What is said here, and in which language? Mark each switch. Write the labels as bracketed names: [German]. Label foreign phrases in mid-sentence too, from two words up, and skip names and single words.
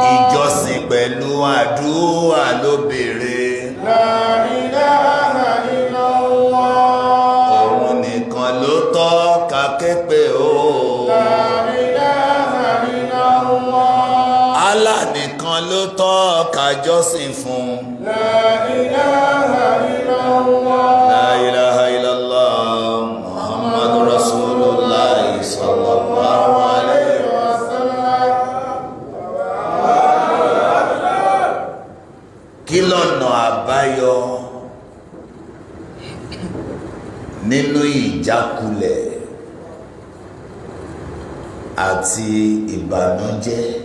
[Yoruba] Ìjọsìn pẹ̀lú àdúrà ló béèrè. [Arabic] لا إله إلا الله. [Yoruba] Òun nìkan ló tọ́ ká ké pè ó. [Arabic] لا إله إلا الله. [Yoruba] Allah nìkan ló tọ́ ká jọ́sìn fún. [Arabic] لا إله إلا الله. لا إله إلا الله محمد رسول الله صلى الله عليه وسلم. [Yoruba] Kí lọ̀nà àbáyọ nínú ìjákulẹ̀ àti ìbànújẹ́?